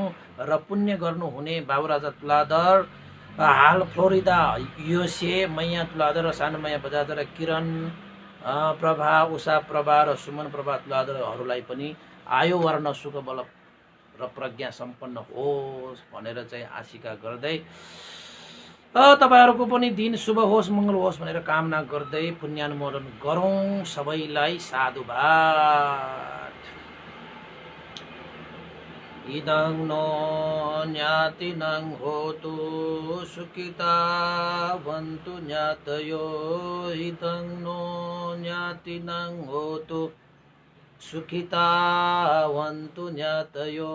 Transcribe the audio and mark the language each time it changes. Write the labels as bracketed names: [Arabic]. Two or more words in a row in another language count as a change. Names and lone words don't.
[Nepali] र पुण्य गर्नुहुने बाबु राजा तुलाधर हाल फ्लोरिडा युएसए, मैया तुलाधर र सानो मैया बजाजर, किरण प्रभा, उषा प्रभा र सुमन प्रभा तुलाधरहरूलाई पनि आयु वर्ण सुख बल र प्रज्ञा सम्पन्न होस् भनेर चाहिँ आशिका गर्दै तपाईहरुको पनि दिन शुभ होस् मंगल होस् भनेर कामना गर्दै पुण्यानुमोदन गरौँ। सबैलाई साधुवाद। [Pali] इदं नो ज्ञातिनं होतु सुखिता वन्तु ज्ञातयो। इदं नो ज्ञातिनं होतु सुखिता वन्तु ज्ञातयो।